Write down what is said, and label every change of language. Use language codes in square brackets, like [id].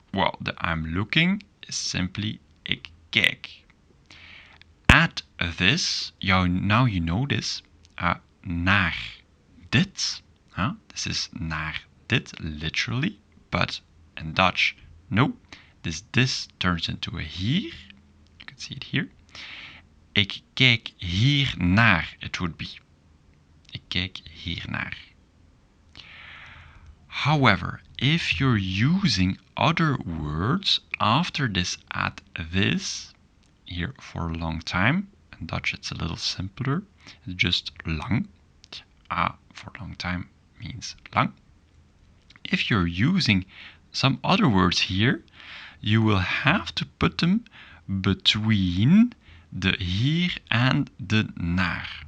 [en] Well, the I'm looking is simply [nl] ik kijk. [en] At this, now you know this, [nl] naar dit. [en] This is [nl] naar dit, [en] literally, but in Dutch, no. This turns into a hier. You can see it here. [nl] Ik kijk hier naar, [en] it would be. [nl] Ik kijk hier naar. [en] However, if you're using other words after this at this, here for a long time, in Dutch it's a little simpler, it's just lang. For a long time means lang. If you're using some other words here, you will have to put them between the hier and the naar.